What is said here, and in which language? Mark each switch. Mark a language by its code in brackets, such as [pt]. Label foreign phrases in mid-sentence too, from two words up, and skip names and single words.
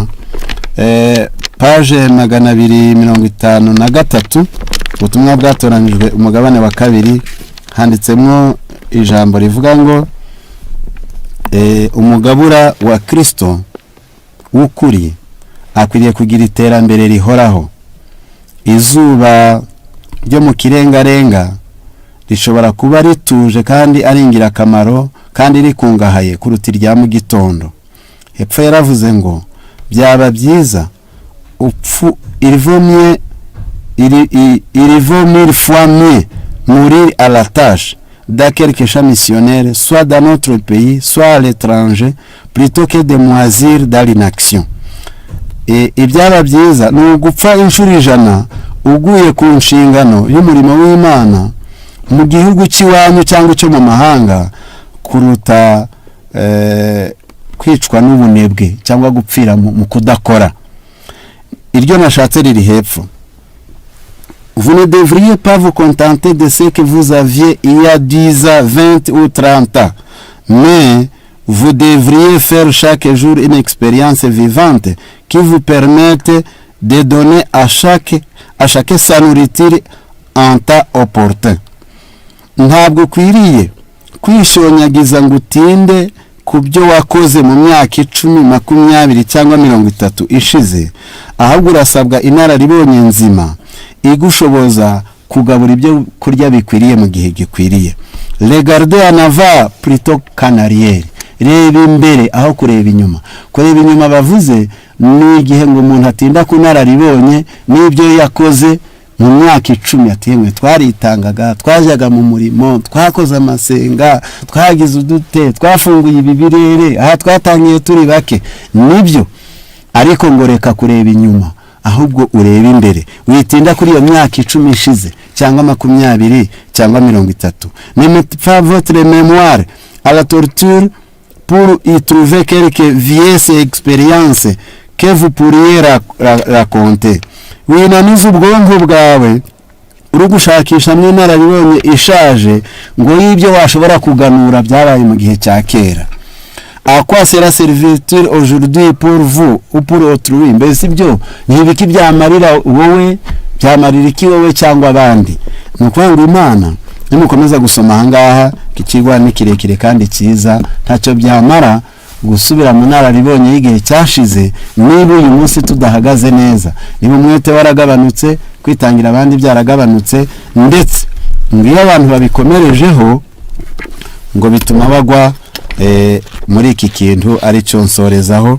[rw] Page 253 ubutumwa bwatoranijwe umugabane wa 2 handitsemo ijambo rivuga ngo umugabura wa Kristo w'ukuri akwiriye kugira iterambere rihoraho. Izuba ryo mu kirengarenga rishobora kuba rituje kandi ari ingirakamaro kandi rikungahaye kuruta irya mu gitondo. Hepfo yaravuze ngo byaba byiza [fr] il vaut mille fois mieux mourir à la tâche dans quelque champ missionnaire, soit dans notre pays, soit à l'étranger, plutôt que de moisir dans l'inaction. [rw] Ibyaba byiza ni ugupfa inshuro 100 uguye ku nshingano y'umurimo w'Imana mu gihugu cy'iwanyu cyangwa cyo mu mahanga, kuruta kwicwa n'ubunebwe cyangwa gupfira mu kudakora. Iryo nashatse riri hepfo. [fr] Vous ne devriez pas vous contenter de ce que vous aviez il y a 10 ans, 20 ou 30 ans, mais vous devriez faire chaque jour une expérience vivante qui vous permette de donner à chacun sa nourriture en temps opportun. [rw] Ntabwo kwiriye kwishonyagiza ngo utinde ku byo wakoze mu myaka 10, 20 cyangwa 30 ishize, ahubwo urasabwa inararibonye nzima igushoboza kugabura ibyo kurya bikwiriye mu gihe gikwiriye. [fr] Regardez en avant plutôt qu'en arrière. [rw] Reba imbere aho kureba inyuma. Kureba inyuma bavuze ni igihe ngo umuntu atinda kunararibonye n'ibyo yakoze mu myaka 10 yatemwe. Twaritangaga, twajyaga mu murimo, twakoze amasenga, twagize udute, twafunguye ibibirere, aha twatangiye turi bake. Nibyo, ariko ngo reka kureba inyuma, ahubwo ureba imbere. Witinda kuri iyo myaka 10 ishize cyangwa 20 cyangwa 30. [fr] Ne mettez pas votre mémoire à la torture pour y trouver quelques vieilles expériences que vous pourriez raconter. [rw] Winaniza ubwonko bwawe uri gushakisha n'inararibonye ishaje ngo y'ibyo washobora kuganura byabaye mu gihe cya kera. [fr] À quoi sera servir aujourd'hui pour vous ou pour autrui? [rw] Mbese ibyo ntibiki byamarira wowe, byamarira iki wowe cyangwa abandi? Nukwanga Imana nimukomeza gusoma ahangaha kikigwa ni kirekire kandi cyiza, ntacyo byamara gusubira mu nararibonye y'igihe cyashize niba uyu munsi tudahagaze neza, niba umwete waragabanutse, kwitangira abandi byaragabanutse, ndetse ngiyo abantu babikomerejeho ngo bituma bagwa muri iki kintu ari cyo nsorezaho.